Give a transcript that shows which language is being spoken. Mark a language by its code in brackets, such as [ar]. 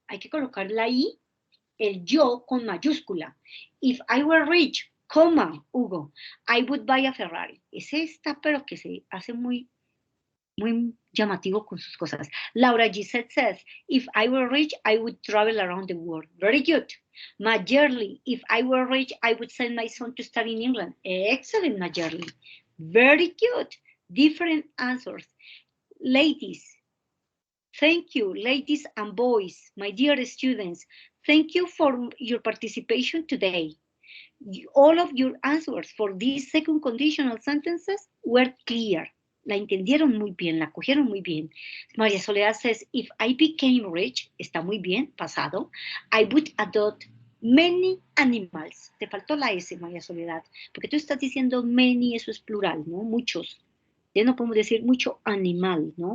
[es] Hay que colocar la I, el yo con mayúscula. [en] If I were rich, coma, Hugo, I would buy a Ferrari. [es] Ese está, pero que se hace muy llamativo con sus cosas. [en] Laura Gisette says, if I were rich, I would travel around the world. Very good. Majerly, if I were rich, I would send my son to study in England. Excellent, Majerly. Very good. Different answers. Ladies, thank you, ladies and boys, my dear students. Thank you for your participation today. All of your answers for these second conditional sentences were clear. [es] La entendieron muy bien, la cogieron muy bien. María Soledad [en] says, if I became rich, [es] está muy bien, pasado, [en] I would adopt many animals. [es] Te faltó la S, María Soledad, porque tú estás diciendo many, eso es plural, ¿no? Muchos. Ya no podemos decir mucho animal, ¿no?